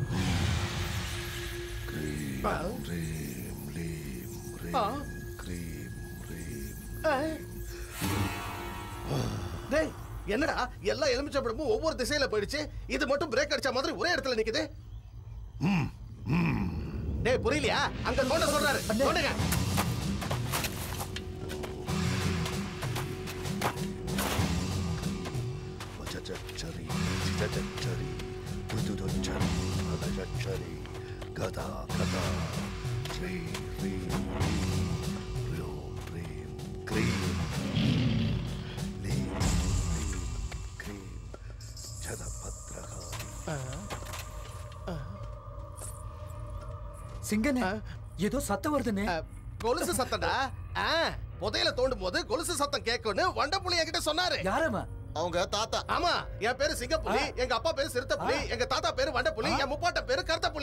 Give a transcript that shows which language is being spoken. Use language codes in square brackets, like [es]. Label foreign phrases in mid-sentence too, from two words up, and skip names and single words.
[ta] டேய், என்னடா எல்லா எலுமிச்சை பழமும் ஒவ்வொரு திசையில போயிடுச்சு, இது மட்டும் பிரேக் அடிச்ச மாதிரி ஒரே இடத்துல நிக்குது. டேய், புரியலையா? அங்க தோண்ட சொல்றாரு, தோண்டுங்க. చరి చిచచరి పుదుదొచ్చరి అదచరి గదా గదా శ్రీ శ్రీ ప్రీం క్రీం లీం క్రీం చదపత్రహారి. சிங்கனே, ஏதோ சத்தம் வருதுனே. கொலுசு சத்தம்டா. புதையில தோண்டும் போது கொலுசு சத்தம் கேட்கும்னு வண்டப்புலி என்கிட்ட சொன்னாரு. யாரம்மா? அவங்க தாத்தா. ஆமா, என் பேரு சிங்கப்புலி, எங்க அப்பா பேரு சிறுத்தைப்புலி, எங்க தாத்தா பேரு வண்டப்புலி, என் முப்பாட்ட பேரு கருத்தப்புலி.